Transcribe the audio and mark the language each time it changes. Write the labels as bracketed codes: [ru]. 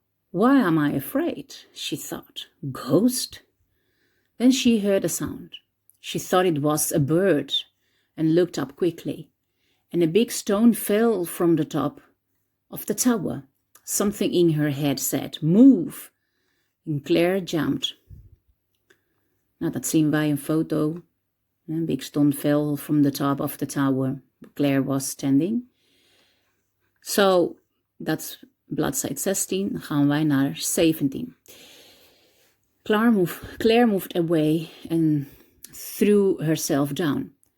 [en] Why am I afraid? She thought. Ghost? Then she heard a sound. She thought it was a bird and looked up quickly. And a big stone fell from the top of the tower. Something in her head said, move. And Claire jumped. [nl] Nou, dat zien wij een foto. [en] A big stone fell from the top of the tower. Claire was standing. So, that's [nl] bladzijde 16. Dan gaan wij naar 17. [en] Claire moved away and threw herself down.